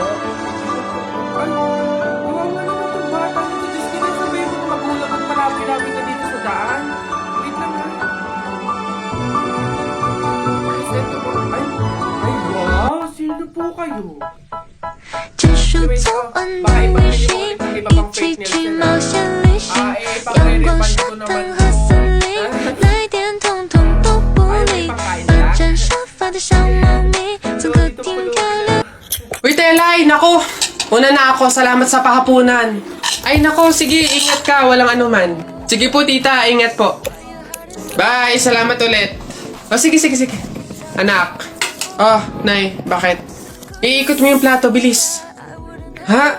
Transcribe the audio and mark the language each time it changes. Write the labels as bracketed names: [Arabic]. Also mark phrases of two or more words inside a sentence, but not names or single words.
[Filipino] Ay, kawawa naman itong bata nito. Diyos ko na sabihin mo magulang at malapit-lapit ka dito sa daan. Wait lang ha. Guys, ito po. Ay, wow! Sino po kayo? [Chinese] 这束早安的微信，一起去冒险旅行，阳光、沙滩和森林，来点统统都不理。霸占沙发的小猫咪，从客厅漂流。 [Filipino] Uy, Telay! Naku! Una na ako. Salamat sa pahapunan. Ay, naku. Sige, ingat ka. Walang anuman. Sige po, tita. Ingat po. Bye! Salamat ulit. O, sige. Anak. Oh, Nay. Bakit? Iikot mo yung plato. Bilis. Ha?